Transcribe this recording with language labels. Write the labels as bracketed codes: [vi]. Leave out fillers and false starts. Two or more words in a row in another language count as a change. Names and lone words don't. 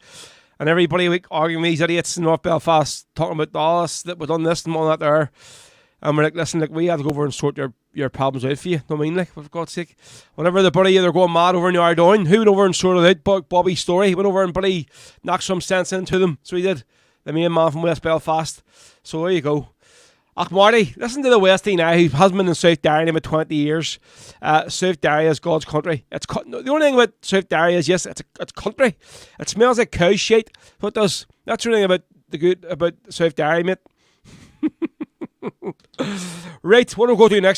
[en] And everybody week arguing with these idiots in North Belfast, talking about Dallas, that we've done this and all that there. And we're like, listen, like, we have to go over and sort your problems out for you. Know what I mean? Like, for God's sake. Whenever the buddy they're going mad over in Yardown, who went over and sorted it out? Bobby Story. He went over and buddy knocked some sense into them. So he did. The main man from West Belfast. So there you go. Ach, Marty, listen to the Westie now, who has been in South Derry in about 20 years. South Derry is God's country. The only thing about South Derry is, yes, it's country. It smells like cow shit. What does? That's the thing about South Derry, mate. Right, what we'll go to next.